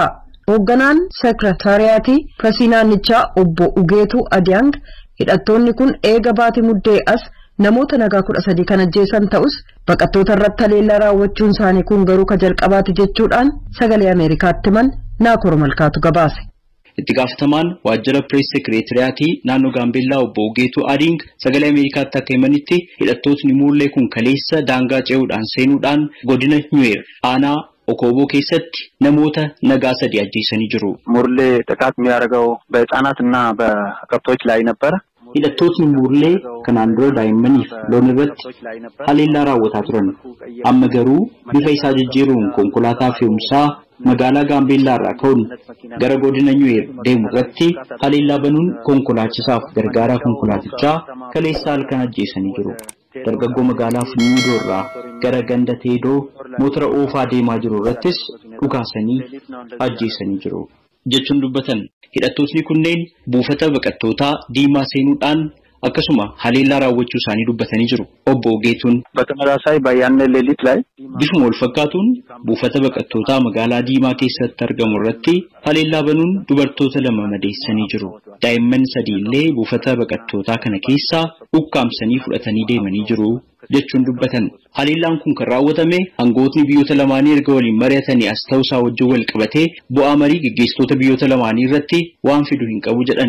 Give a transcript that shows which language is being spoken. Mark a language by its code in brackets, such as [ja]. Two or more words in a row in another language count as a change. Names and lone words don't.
[om] Hoogganaan Sekretariaatii Firasii naannichaa obbo Ugeetuu Adiyaang hidhattoonni kun eega baatii muddee as namoota nagaa 13 kan ajjeesan ta'us baqattoota irratti haleellaa raawwachuun isaanii kun garuu ka jalqabaati jechuudhaan sagalee Ameerikaatti himan Naakoor Malkaatu gabaase. Itti gaafatamaan waajjira Pirees Sekretariaatii naannoo Gaambeellaa obbo Ugeetuu Adiyaang sagalee Ameerikaatti akka himanitti hidhattootni Murlee kun kaleessa daangaa ce'uudhaan seenuudhaan godina Nyuweer aanaa Okobo keessatti namoota nagaa 3 ajjeesanii jiru. [am] ሙርሌ ጥቃት የሚያደርገው በህፃናትና በከብቶች ላይ ነበር. [om] hidhattootni Murlee kanaan dura daa'immaniif loon irratti haleellaa raawwataa turan. Amma garuu bifa isaa jijjiiruun konkolaataa fe'umsaa magaalaa Gaambeellaa irraa ka'uun gara godina Nyuweer deemu irratti haleellaa banuun konkolaachisaaf gargaaraa konkolaatichaa kaleessa halkan ajjeesanii jiru. Dargaggoo magaalaa Funyuudoo irraa gara ganda Teedoo motora oofaa deemaa jiru irrattis dhukaasanii ajjeesanii jiru jechuun dubbatan. Hidhattootni kunneen buufata baqattootaa diimaa seenuudhaan akkasuma haleellaa raawwachuu isaanii dubbatanii jiru. Obbo Ugeetuun [am] በተመሳሳይ ባያነ ሌሊት ላይ [om] bifuma wal fakkaatuun buufata baqattootaa magaalaa diimaa keessatti argamu irratti haleellaa banuun dubartoota 2 madeessanii jiru. Daa'imman 3 illee buufata baqattootaa kana keessaa ukkaamsanii fudhatanii deemanii jiru jechuun dubbatan. Haleellaan kun kan raawwatame aangootni biyyoota lamaanii erga waliin mari'atanii as ta'uusaa wajjin wal qabatee bu'aa marii gaggeessitoota biyyoota lamaanii irratti waan fidu hin qabu jedhan.